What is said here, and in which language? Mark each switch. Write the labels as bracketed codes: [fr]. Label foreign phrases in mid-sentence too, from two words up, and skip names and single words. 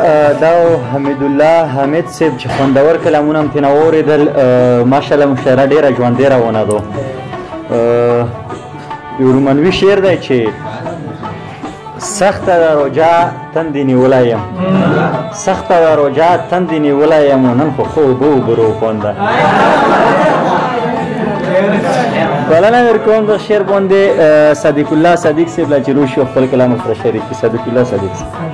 [ps] آه، دا و حمید الله حمید صاحب چې خوندور کلامونه هم ترېنه واورېدل. آه، ماشاءالله مشاعره ډېره ژوندۍ روانه ده. آه، یو رومنوي شعر دی چې سخته ده روژه تندې نیولی یم، سخته ده روژه تندې نیولی یم، نن خو خوب و برو خونده. بلنه در کوم د شعر باندې، آه، صدیق الله صدیق صاحب له چې روشي او خپل کلام سره شریک کړي. صدیق الله صدیق صاحب.